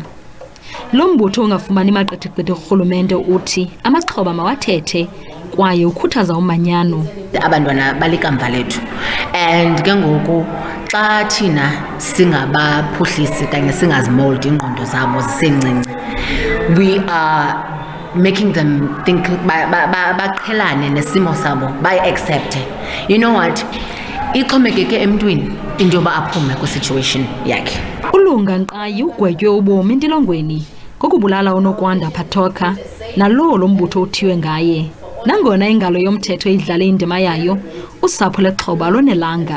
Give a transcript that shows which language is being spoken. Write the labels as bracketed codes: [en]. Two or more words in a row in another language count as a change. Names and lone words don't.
[xh] Lo mbutho ungafumani maqithiqithi kurhulumente uthi amaxhoba mawathethe kwaye ukhuthaza umanyano. Abantwana balikamva lethu and ke ngoku xa thina singabaphuhlisi kanye singazimoldi ingqondo zabo zisencinci, [en] we are making them think [xh] baqhelane nesimo sabo, bayi-accepte. [en] You know what, [xh] ixhomekeke emntwini into yoba aphume kwi-situation yakhe. Ulunga Nqayi ugwetywe ubomi entilongweni ngokubulala uNokwanda Patoka nalowo lo mbutho uthiwe ngaye. Nangona ingalo yomthetho idlale indima yayo, usapho lexhoba lonelanga.